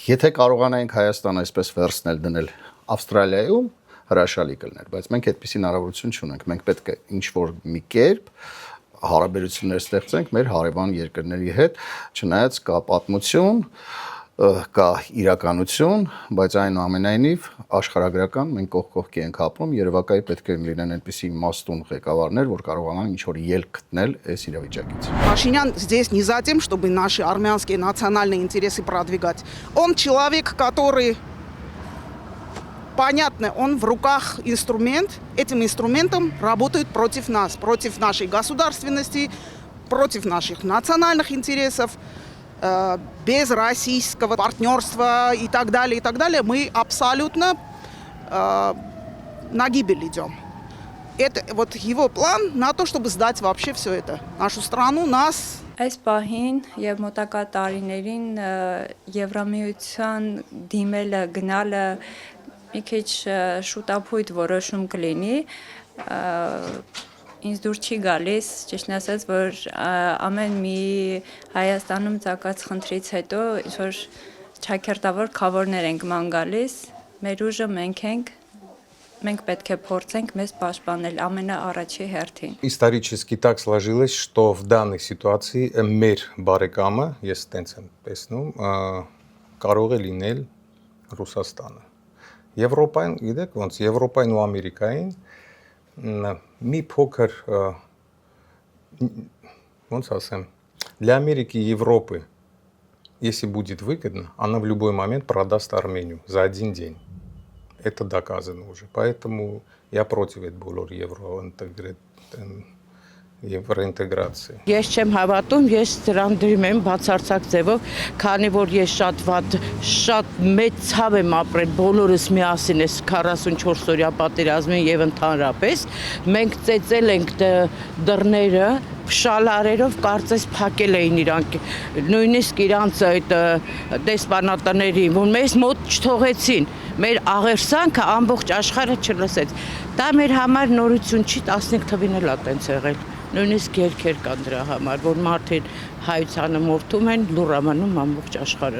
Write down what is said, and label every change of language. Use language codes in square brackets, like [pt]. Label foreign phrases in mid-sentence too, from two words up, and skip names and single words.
[hy] Եթե կարողանայինք Հայաստան այսպես վերցնել դնել Ավստրալիայում, հրաշալի կլներ, բայց մենք այդպիսի հնարավորություն չունենք։ Մենք պետք է ինչ-որ մի կերպ հարաբերություններ ստեղծենք մեր հարևան երկրների հետ, չնայած կա պատմություն, կա իրականություն, բայց այնուամենայնիվ աշխարհագրական մենք կողքի ենք ապրում, Երևակայի պետք է լինեն այնպիսի իմաստուն ղեկավարներ, որ կարողանան ինչ-որ ելք գտնել այս իրավիճակից։ [ru] Пашинян здесь не за тем, чтобы наши армянские национальные интересы продвигать. Он человек, который понятно, он в руках инструмент, этим инструментом работают против нас, против нашей государственности, против наших национальных интересов, без российского партнерства и так далее, мы абсолютно на гибель идем. Это вот его план на то, чтобы сдать вообще все это, нашу страну, нас. [hy] Այս պահին եւ մոտակա տարիներին Եվրամիության դիմելը գնալը մի քիչ շուտապույտ որոշում կլինի, ինձ դուր չի գալիս, ճիշտն ասած, որ ամեն մի Հայաստանում ծագած խնդրից հետո ինչ-որ ճակերտավոր քավորներ ենք ման գալիս, մեր ուժը մենք ենք, մենք պետք է փորձենք մեզ պաշտպանել ամենաառաջի հերթին։ [ru] Исторически так сложилось, что в данной ситуации [hy] մեր բարեկամը, ես տենց եմ տեսնում, կարող է լինել Ռուսաստանը։ Եվրոպային, գիտեք ոնց, Եվրոպային ու Ամերիկային մի փոքր ոնց ասեմ, [ru] для Америки и Европы, если будет выгодно, она в любой момент продаст Армению за один день. Это доказано уже. Поэтому я против этого евроинтеграции. [hy] Ես չեմ հավատում, ես դրան դրում եմ բացարձակ ձևով, քանի որ ես շատ մեծ ցավ եմ ապրել բոլորս միասին այս 44 օրյա պատերազմին եւ ընդհանրապես մենք ծեծել ենք դռները շալարերով կարծես փակել էին իրանք նույնիսկ իրանց այդ դեսպանատների որ մեզ մոտ չթողեցին մեր աղերսանքը ամբողջ աշխարհը չլսեց դա մեր համար նորություն չի 15 թվին էլ է տենց եղել նույնիսկ երկեր կան դրա համար որ մարդիկ հայությանը մորթում են լուրամանում ամբողջ աշխարհը